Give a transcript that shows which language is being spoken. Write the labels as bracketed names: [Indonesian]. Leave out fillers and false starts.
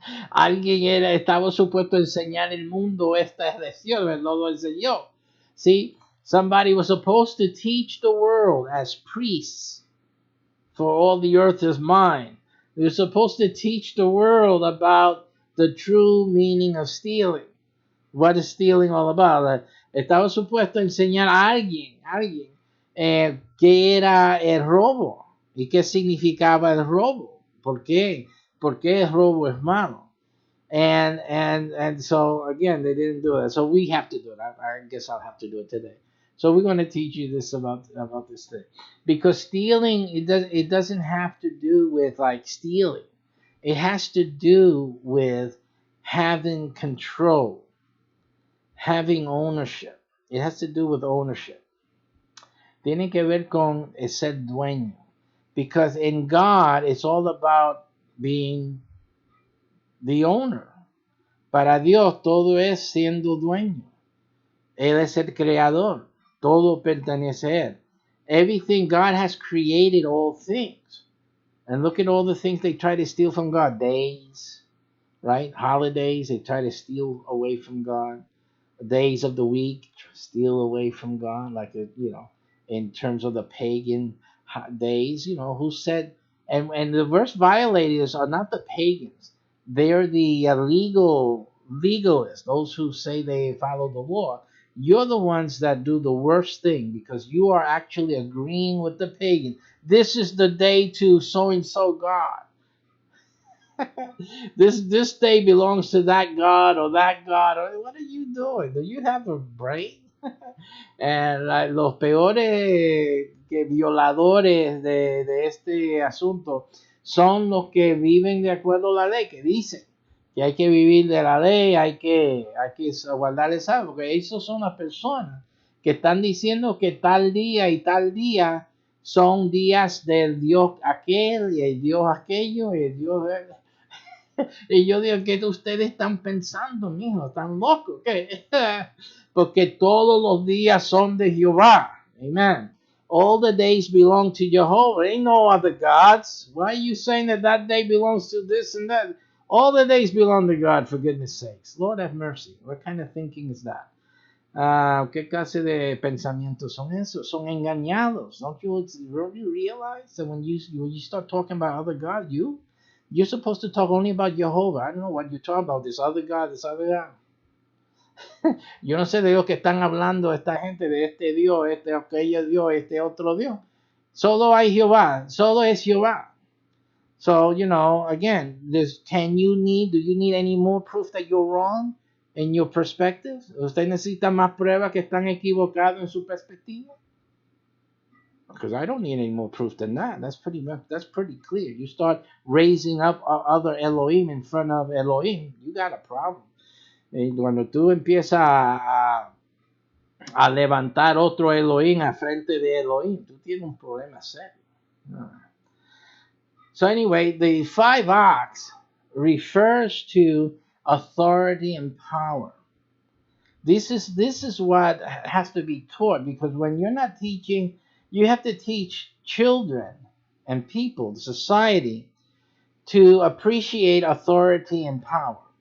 [Spanish] Alguien estaba supuesto a enseñar el mundo esta lección, él no lo enseñó. [English] See, somebody was supposed to teach the world as priests, for all the earth is mine. They're supposed to teach the world about the true meaning of stealing. What is stealing all about? [Spanish] Estaba supuesto a enseñar a alguien, qué era el robo y qué significaba el robo. ¿Por qué? ¿Por qué el robo es malo? [English] And so again, they didn't do it. So we have to do it. I guess I'll have to do it today. So we're going to teach you this about this thing, because stealing, it doesn't have to do with like stealing. It has to do with having control, having ownership. It has to do with ownership. [Spanish] Tiene que ver con ser dueño, [English] because in God it's all about being the owner. [Spanish] Para Dios todo es siendo dueño. Él es el creador. Todo pertenece a Él. [English] Everything, God has created all things. And look at all the things they try to steal from God. Days, right? Holidays, they try to steal away from God. Days of the week, steal away from God. Like, in terms of the pagan days, who said, and the worst violators are not the pagans. They're the legalists, those who say they follow the law. You're the ones that do the worst thing, because you are actually agreeing with the pagan. This is the day to so and so God. This day belongs to that God or that God. What are you doing? Do you have a brain? [Spanish] Los peores que violadores de este asunto son los que viven de acuerdo a la ley, que dicen que hay que vivir de la ley, hay que guardar el sábado, porque esos son las personas que están diciendo que tal día y tal día son días del Dios aquel y el Dios aquello y el Dios... Y yo digo, ¿qué ustedes están pensando, mijo? ¿Están locos? ¿Qué? Porque todos los días son de Jehová. [English] Amen. All the days belong to Jehovah. Ain't no other gods. Why are you saying that day belongs to this and that? All the days belong to God, for goodness sakes. Lord have mercy. What kind of thinking is that? [Spanish] ¿Qué clase de pensamientos son esos? Son engañados. [English] Don't you really realize that when you start talking about other gods, you're supposed to talk only about Jehovah. I don't know what you're talking about. This other God, this other God. [Spanish] Yo no sé de Dios que están hablando esta gente, de este Dios, aquello Dios, este otro Dios. Solo hay Jehová. Solo es Jehová. [English] So, again, do you need any more proof that you're wrong in your perspective? [Spanish] ¿Usted necesita más pruebas que están equivocados en su perspectiva? [English] Because I don't need any more proof than that. That's pretty clear. You start raising up other Elohim in front of Elohim, you got a problem. [Spanish] Cuando tú empiezas a levantar otro Elohim a frente de Elohim, tú tienes un problema serio. [English] So anyway, the 5 ox refers to authority and power. This is what has to be taught, because when you're not teaching, you have to teach children and people, society, to appreciate authority and power.